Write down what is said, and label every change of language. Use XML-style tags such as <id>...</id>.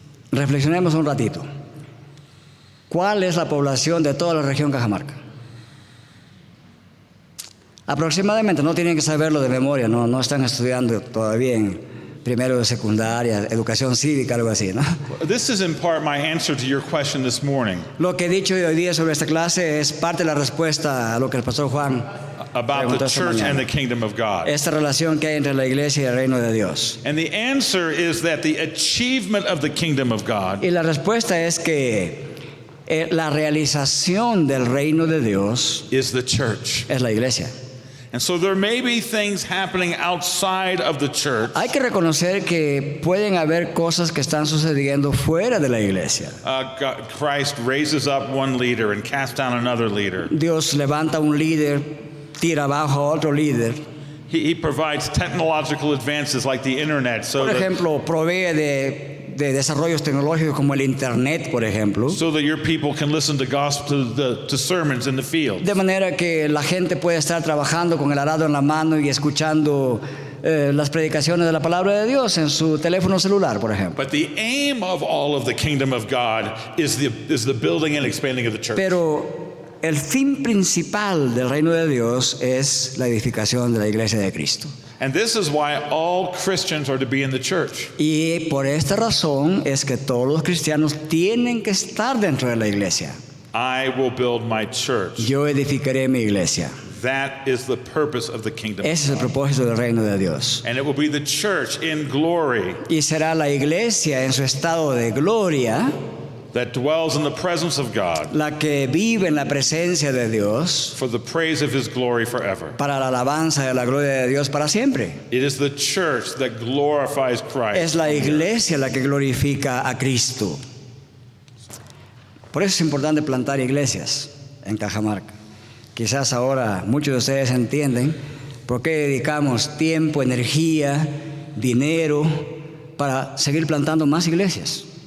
<es>Reflexionemos un ratito. ¿Cuál es la población de toda la región Cajamarca? Aproximadamente, no tienen que saberlo de memoria, no están estudiando todavía en primero de secundaria, educación cívica, algo así, ¿no?</es> <en>This is in part my answer to your question this morning</en> <es>Lo que he dicho hoy día sobre esta clase es parte de la respuesta a lo que el pastor Juan</es> <en>about</en> <es>preguntó</es> <en>the</en> <es>esta</es> <en>church</en> <es>mañana.</es> <en>and the kingdom of God.</en> <es>Esta relación que hay entre la iglesia y el reino de Dios.</es> <en>And the answer is that the achievement of the kingdom of God</en> <es>Y la respuesta es que la realización del reino de Dios</es> <en>is the church.</en> <es>es la iglesia.</es> <en>And so there may be things happening outside of the church.</en> <es>Hay que reconocer que pueden haber cosas que están sucediendo fuera de la iglesia.</es> <en>Christ raises up one leader and casts down another leader.</en> <es>Dios levanta un líder, tira abajo a otro líder.</es> <en>He provides technological advances like the internet so</en> <es>Por</es> <en>that,</en> <es>ejemplo, provee de desarrollos tecnológicos como el internet, por ejemplo.</es> <en>so that your people can listen to gospel to sermons in the field.</en> <es>De manera que la gente puede estar trabajando con el arado en la mano y escuchando las predicaciones de la palabra de Dios en su teléfono celular, por ejemplo.</es> <en>But the aim of all of the kingdom of God is the building and expanding of the church.</en> <es>Pero el fin principal del reino de Dios es la edificación de la iglesia de Cristo.</es> <en>And this is why all Christians are to be in the church.</en> <es>Y por esta razón es que todos los cristianos tienen que estar dentro de la iglesia.</es> <en>I will build my church.</en> <es>Yo edificaré mi iglesia.</es> <en>That is the purpose of the kingdom.</en> <es>Ese es el propósito del reino de Dios.</es> <en>And it will be the church in glory</en> <es>Y será la iglesia en su estado de gloria</es> <en>that dwells in the presence of God</en> <es>la que vive en la presencia de Dios</es> <en>for the praise of his glory forever.</en> <es>para la alabanza de la gloria de Dios para siempre.</es> <en>It is the church that glorifies Christ.</en> <es>Es la iglesia la que glorifica a Cristo. Por eso es importante plantar iglesias en Cajamarca. Quizás ahora muchos de ustedes entienden por qué dedicamos tiempo, energía, dinero para seguir plantando más iglesias.</es>